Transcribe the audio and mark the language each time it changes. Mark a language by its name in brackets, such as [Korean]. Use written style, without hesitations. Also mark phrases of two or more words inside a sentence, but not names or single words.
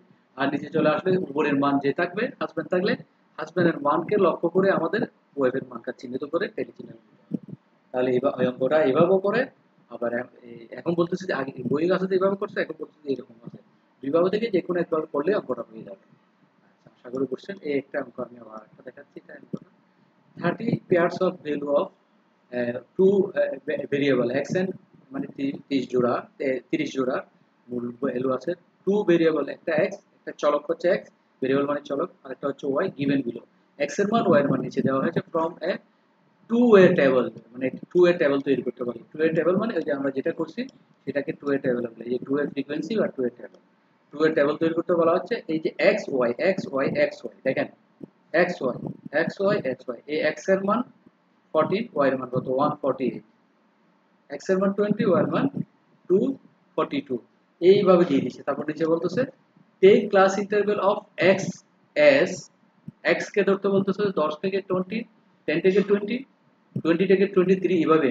[Bangla] আর নিচে চলে আসলে উপরের মান যে থাকবে, হাজবেন্ড থাকলে হাজবেন্ডের মানকে লক্ষ্য করে আমাদের ওয়াইফের মানটা চিহ্নিত করে টেনে চিহ্ন দিতে হবে। তাহলে এই অঙ্কটা এভাবেও করে, আবার এখন বলতেছি যে আগে বইয়ের আছে এইভাবে করছে, এখন বলতেছি এরকম আছে। দুইভাবে থেকে যে কোনো একভাবে করলে অঙ্কটা হয়ে যাবে। আশা করি বুঝছেন। এই একটা অঙ্ক আমি আবার একটা দেখাচ্ছি, এটা ইম্পর্টেন্ট। [English] 30 pairs of value of two variable x and [Bangla] মানে 30 জোড়া 30 জোড়া মূল ভ্যালু আছে। [English] two variable, [Bangla] একটা x, একটা চলক হচ্ছে x, ভেরিয়েবল মানে চলক, আর একটা হচ্ছে y [English] given below. [Bangla] x এর মান y এর মান নিচে দেওয়া হয়েছে [English] from a two way table, [Bangla] মানে [English] two way table [Bangla] তৈরি করতে পারি। [English] two way table [Bangla] মানে ওই যে আমরা যেটা করছি সেটাকে [English] two way table [Bangla] বলে, এই যে [English] two way frequency [Bangla] বা [English] two way table. two way table [Bangla] তৈরি করতে বলা হচ্ছে এই যে x y x y x y, দেখেন x y x y x y, এই x এর মান 14, y এর মান কত 148, x এর মান 20, y এর মান 242, এইভাবে দিয়ে দিচ্ছে। তারপর নিচে বলতেছে [English] take class interval of x as x [Bangla] কে ধরতে বলতেছে 10 থেকে 20, 10 থেকে 20, 20 থেকে 23, এইভাবে।